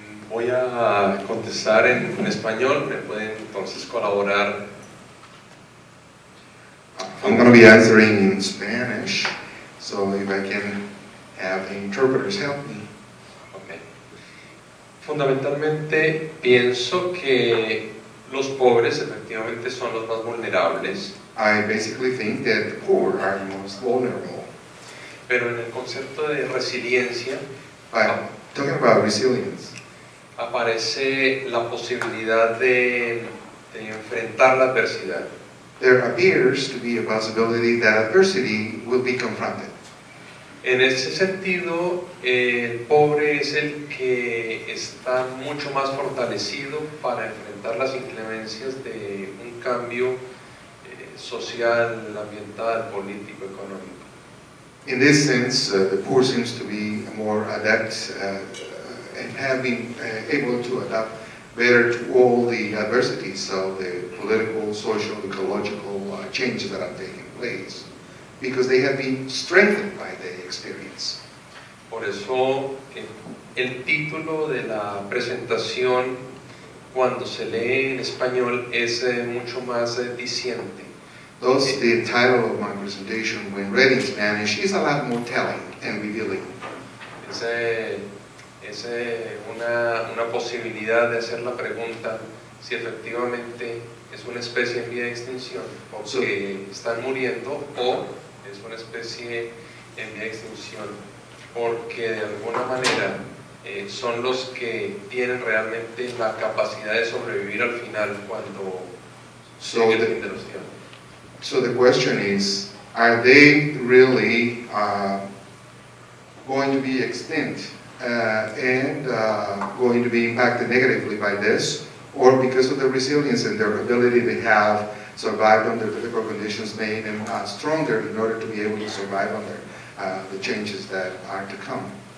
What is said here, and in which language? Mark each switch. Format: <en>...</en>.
<es>Voy a contestar en español. ¿Me pueden entonces colaborar?</es> <en>I'm going to be answering in Spanish, so if I can have the interpreters help me. Okay.</en> <es>Fundamentalmente pienso que los pobres efectivamente son los más vulnerables.</es> <en>I basically think that the poor are the most vulnerable.</en> <es>Pero en el concepto de resiliencia</es> <en>But talking about resilience,</en> <es>aparece la posibilidad de enfrentar la adversidad.</es> <en>there appears to be a possibility that adversity will be confronted.</en> <es>En ese sentido, el pobre es el que está mucho más fortalecido para enfrentar las inclemencias de un cambio social, ambiental, político, económico.</es> <en>In this sense, the poor seems to be more adept and have been able to adapt better to all the adversities of the political, social, ecological changes that are taking place, because they have been strengthened by the experience.</en> <es>Por eso, el título de la presentación, cuando se lee en español, es mucho más diciente.</es> <en>Thus, the title of my presentation, when read in Spanish, is a lot more telling and revealing.</en> <es>Es una posibilidad de hacer la pregunta si efectivamente es una especie en vía de extinción porque están muriendo, o es una especie en vía de extinción, porque de alguna manera son los que tienen realmente la capacidad de sobrevivir al final cuando llegue el fin de los tiempos.</es> <en>So the question is, are they really going to be extinct and going to be impacted negatively by this, or because of the resilience and their ability they have survived under difficult conditions made them stronger in order to be able to survive under the changes that are to come?</en>